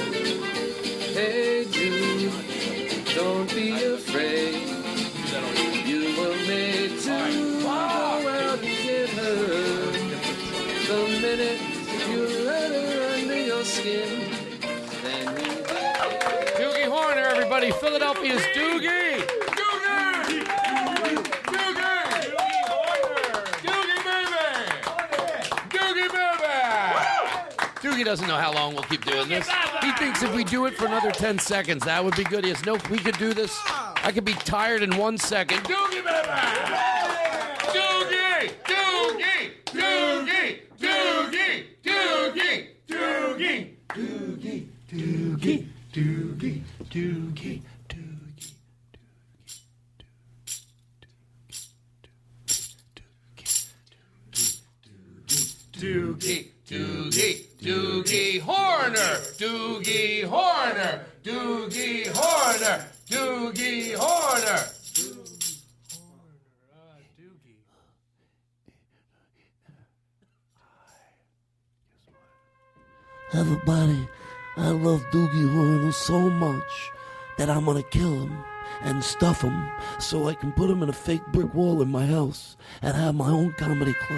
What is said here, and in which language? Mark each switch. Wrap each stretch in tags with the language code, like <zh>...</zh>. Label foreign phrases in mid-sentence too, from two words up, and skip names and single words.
<en>Hey Jude, don't be afraid. You were made to go out and get her. The minute you let her under your skin, then you Doogie Horner, everybody. Philadelphia's Doogie. Doogie! Doogie doesn't know how long we'll keep doing this. He thinks if we do it for another 10 seconds, that would be good. He has no. We could do this. I could be tired in 1 second. Doogie, baby! Doogie! Doogie! Doogie! Doogie! Doogie! Doogie! Doogie! Doogie! Doogie! Doogie! Doogie, Doogie, Doogie Horner, Doogie Horner, Doogie Horner, Doogie Horner. Everybody, I love Doogie Horner so much that I'm gonna kill him and stuff him so I can put him in a fake brick wall in my house and have my own comedy club.</en>